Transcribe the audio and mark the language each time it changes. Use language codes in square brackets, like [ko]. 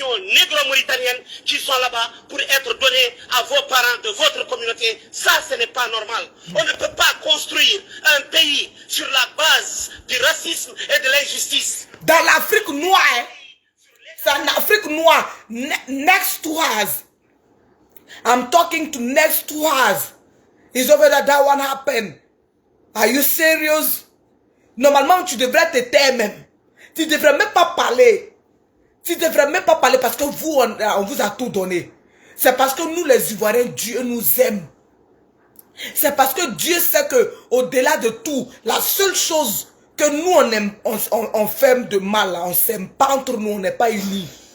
[fr] population négro-mauritanienne qui sont là-bas pour être donnés à vos parents de votre communauté. Ça, ce n'est pas normal. On ne peut pas construire un pays sur la base du racisme et de l'injustice. Dans l'Afrique noire, hein, c'est en Afrique noire, [en] next to us. I'm talking to next to us. It's over there, that one happened. Are you serious? [fr] Normalement, tu devrais te taire même. Tu ne devrais même pas parler. Tu ne devrais même pas parler parce que vous, on vous a tout donné. C'est parce que nous, les Ivoiriens, Dieu nous aime. C'est parce que Dieu sait que, au-delà de tout, la seule chose que nous, on aime, on fait de mal, on ne s'aime pas entre nous, on n'est pas unis.